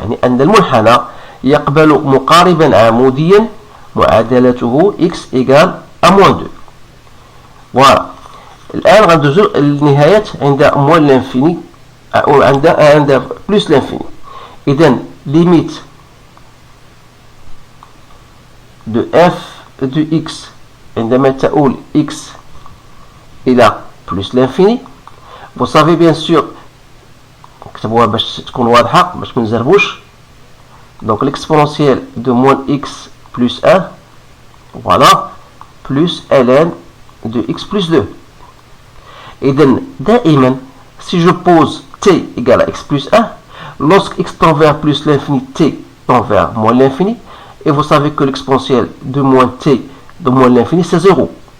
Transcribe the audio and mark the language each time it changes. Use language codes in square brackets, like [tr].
[ar] يعني أن المنحنى يقبل مقاربا عموديا معادلته [fr] x égale à moins 2. Voilà. [ar] الآن غندوزو النهايات عند [fr] moins l'infini [ar] أو عند [fr] plus l'infini. إذن limite de f de x [ar] عندما تؤول [fr] x إلى plus l'infini. Vous savez bien sûr [ar] كتبوها باش تكون واضحة باش ما نزربوش. [fr] Donc l'exponentielle de moins x plus 1, voilà, plus ln de x plus 2. Et donc, [ar] دائما, [fr] si je pose t égale à x plus 1, lorsque x tend vers plus l'infini, t tend vers moins l'infini, et vous savez que l'exponentielle de moins t de moins l'infini, c'est 0.